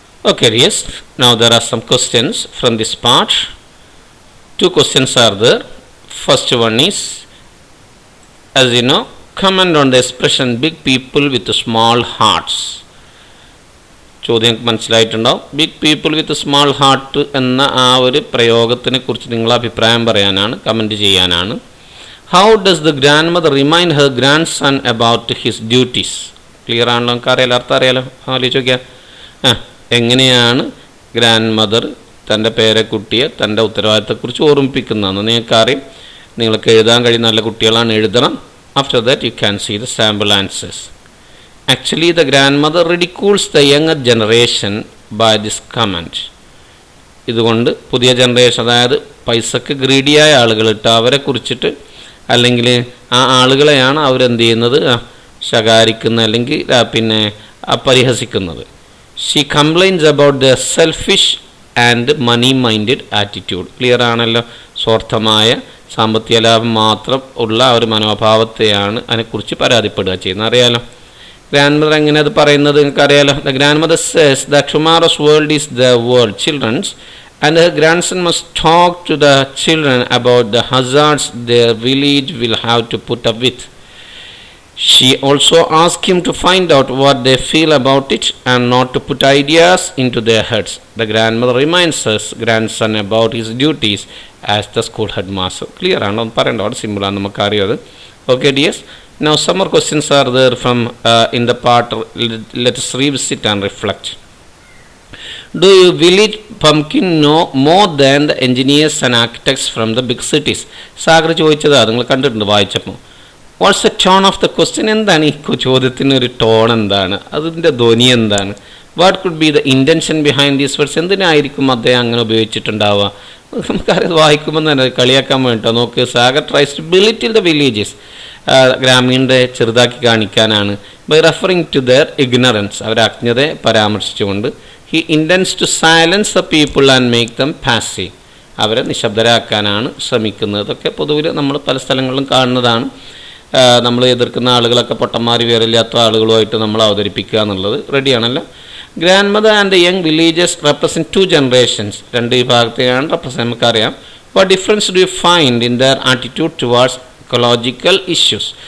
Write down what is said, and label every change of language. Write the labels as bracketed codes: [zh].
[en] Okay, yes, now there are some questions from this part. Two questions are there. First one is, as you know, comment on the expression big people with small hearts. [ml] ചോദ്യം മനസ്സിലായിട്ടുണ്ടാവും. [en] big people with small heart [ml] എന്ന ആ ഒരു പ്രയോഗത്തിനെ കുറിച്ച് നിങ്ങളുടെ അഭിപ്രായം പറയാനാണ്, comment ചെയ്യാനാണ്. [en] How does the grand mother remind her grand son about his duties? [ml] Clear ആണല്ലോ, നമുക്ക് അറിയാലോ, അർത്ഥം അറിയാലോ. ആലോചിച്ച് നോക്കിയാൽ എങ്ങനെയാണ് ഗ്രാൻഡ് മദർ തൻ്റെ പേരക്കുട്ടിയെ തൻ്റെ ഉത്തരവാദിത്തത്തെക്കുറിച്ച് ഓർമ്മിപ്പിക്കുന്നതെന്ന് നിങ്ങൾക്കറിയാം. നിങ്ങൾക്ക് എഴുതാൻ കഴിയുന്ന നല്ല കുട്ടികളാണ്, എഴുതണം. [en] After that you can see the sample answers. Actually the grand mother ridicules the younger generation by this comment. [ml] ഇതുകൊണ്ട് പുതിയ ജനറേഷൻ, അതായത് പൈസക്ക് ഗ്രീഡിയായ ആളുകളിട്ട് അവരെ കുറിച്ചിട്ട്, അല്ലെങ്കിൽ ആ ആളുകളെയാണ് അവരെന്ത് ചെയ്യുന്നത്, ശകാരിക്കുന്നത് അല്ലെങ്കിൽ പിന്നെ പരിഹസിക്കുന്നത്. [en] She complains about the selfish and money minded attitude. [ml] Clear ആണല്ലോ, സ്വാർത്ഥമായ സാമ്പത്തിക ലാഭം മാത്രം ഉള്ള ഒരു മനോഭാവത്തെയാണ് അതിനെക്കുറിച്ച് പരാതിപ്പെടുക ചെയ്യുന്നത്, അറിയാലോ. ഗ്രാൻഡ് എങ്ങനെ അത് പറയുന്നത് നിങ്ങൾക്ക് അറിയാലോ. [en] The grand mother says the tomorrow's world is the world children's and her grandson must talk to the children about the hazards their village will have to put up with. She also asked him to find out what they feel about it and not to put ideas into their heads. The grandmother reminds her grandson about his duties as the school headmaster. [ml] Clear ആണോ? പറയണ്ട, അവിടെ simple ആണ്, നമുക്ക് അറിയാം. [en] Okay dears, now some more questions are there from in the part. Let us revisit and reflect. Do you village pumpkin know more than the engineers and architects from the big cities? [ml] Sagar ചോദിച്ചതാണ്, നിങ്ങൾ കണ്ടിട്ടുണ്ട് വായിച്ചപ്പോൾ. [en] What's the tone of the question? [ml] എന്താണ് ഈ ചോദ്യത്തിന് ഒരു tone, എന്താണ് അതിൻ്റെ ധ്വനി, എന്താണ്? [en] What could be the intention behind these words? [ml] എന്തിനായിരിക്കും അദ്ദേഹം അങ്ങനെ ഉപയോഗിച്ചിട്ടുണ്ടാവുക? നമുക്കറിയാം, വായിക്കുമ്പോൾ തന്നെ കളിയാക്കാൻ വേണ്ടിയിട്ടോ. നോക്ക്, Sagar [en] tries to belittle the villages, [ml] ഗ്രാമീണരെ ചെറുതാക്കി കാണിക്കാനാണ്. [en] by referring to their ignorance, [ml] അവരെ അജ്ഞതയെ പരാമർശിച്ചുകൊണ്ട്. [en] He intends to silence the people and make them passive, [ml] അവരെ നിശബ്ദരാക്കാനാണ് ശ്രമിക്കുന്നത്. ഇതൊക്കെ പൊതുവിൽ നമ്മൾ പല സ്ഥലങ്ങളിലും കാണുന്നതാണ്. നമ്മൾ എതിർക്കുന്ന ആളുകളൊക്കെ പൊട്ടന്മാർ വേറില്ലാത്ത ആളുകളുമായിട്ട് നമ്മൾ അവതരിപ്പിക്കുക എന്നുള്ളത്. റെഡിയാണല്ലോ. [en] grand mother and the young villages represent 2 generations, [ml] 2 വിഭാഗത്തെയാണ് represent. നമുക്കറിയാം. [en] What difference do you find in their attitude towards ecological issues?